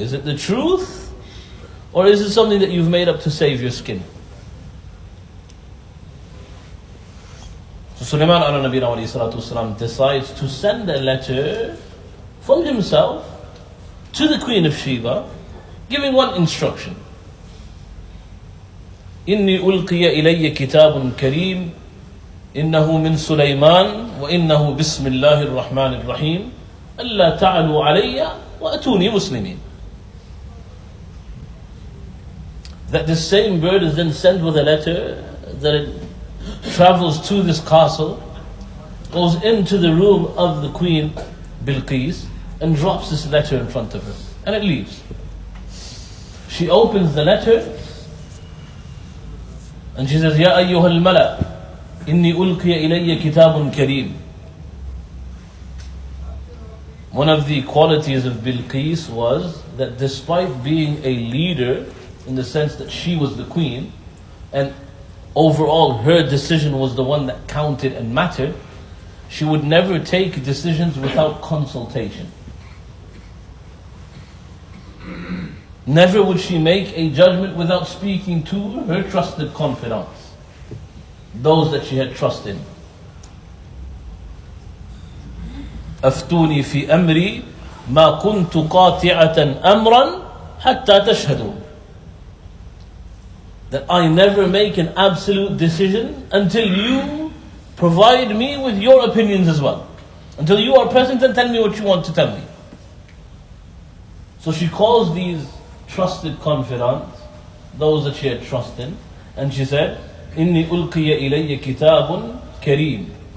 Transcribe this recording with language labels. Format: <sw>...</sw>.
<en>Is it the truth? Or is it something that you've made up to save your skin? So Sulayman ala nabiyina alayhi salatu wasalam decides to send a letter from himself to the Queen of Sheba, giving one instruction.</en> <ar>إني ألقي إلي كتاب كريم إنه من سليمان وإنه بسم الله الرحمن الرحيم ألا تعلوا علي وأتوني مسلمين.</ar> <en>That this same bird is then sent with a letter, that it travels to this castle, goes into the room of the queen Bilqis and drops this letter in front of her, and it leaves. She opens the letter and she says,</en> <ar>Ya ayyuha al-mala, inni ulqiya ilayya kitabun kareem.</ar> <en>One of the qualities of Bilqis was that despite being a leader, in the sense that she was the queen, and overall her decision was the one that counted and mattered, she would never take decisions without consultation. Never would she make a judgment without speaking to her trusted confidants, those that she had trust in.</en> <ar>أفتوني في أمري ما كنت قاطعة أمرا حتى تشهدون.</ar> <en>That I never make an absolute decision until you provide me with your opinions as well. Until you are present and tell me what you want to tell me. So she calls these trusted confidants, those that she had trust in, and she said,</en> <ar>إِنِّي أُلْقِيَ إِلَيَّ كِتَابٌ كَرِيمٌ.</ar>